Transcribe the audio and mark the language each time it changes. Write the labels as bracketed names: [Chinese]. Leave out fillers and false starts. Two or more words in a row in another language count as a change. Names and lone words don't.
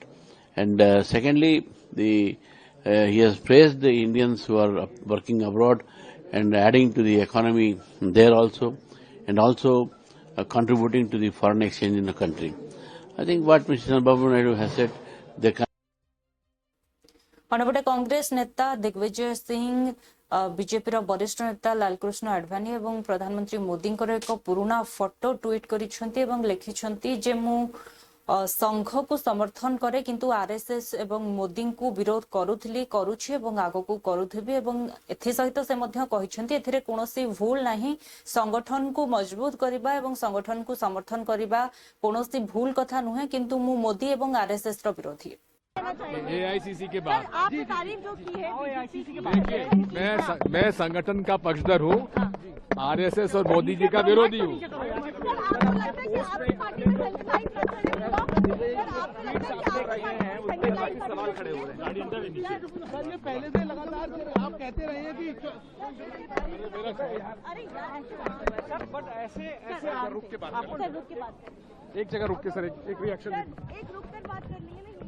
[English] And secondly, he has praised the Indians who are working abroad and adding to the economy there also, and also contributing to the foreign exchange in the country. I think what Mr. Chandrababu Naidu has said, they can. [Odia] ଅନ୍ୟପଟେ କଂଗ୍ରେସ ନେତା ଦିଗ୍ବିଜୟ ସିଂ ବିଜେପିର ବରିଷ୍ଠ ନେତା ଲାଲକୃଷ୍ଣ ଆଡଭାନୀ ଏବଂ ପ୍ରଧାନମନ୍ତ୍ରୀ ମୋଦିଙ୍କର ଏକ ପୁରୁଣା ଫଟୋ ଟ୍ୱିଟ୍ କରିଛନ୍ତି ଏବଂ ଲେଖିଛନ୍ତି ଯେ ମୁଁ ସଂଘକୁ ସମର୍ଥନ କରେ କିନ୍ତୁ ଆରଏସଏସ୍ ଏବଂ ମୋଦିଙ୍କୁ ବିରୋଧ କରୁଛି ଏବଂ ଆଗକୁ କରୁଥିବି ଏବଂ ଏଥିସହିତ ସେ ମଧ୍ୟ କହିଛନ୍ତି ଏଥିରେ କୌଣସି ଭୁଲ ନାହିଁ ସଂଗଠନକୁ ମଜବୁତ କରିବା ଏବଂ ସଂଗଠନକୁ ସମର୍ଥନ କରିବା କୌଣସି ଭୁଲ କଥା ନୁହେଁ କିନ୍ତୁ ମୁଁ ମୋଦି ଏବଂ ଆରଏସଏସ୍ ର ବିରୋଧୀ [Hindi] एआईसीसी के बाद आपने तारीफ जो की है एआईसीसी के बाद देखिए मैं संगठन का पक्षधर हूँ, आरएसएस और मोदी जी का विरोधी हूँ। सवाल खड़े हो रहे हैं पहले से लगातार आप कहते रहे हैं कि बट ऐसे रुक के बात एक जगह रुक के सर एक रिएक्शन एक रुक कर बात करनी है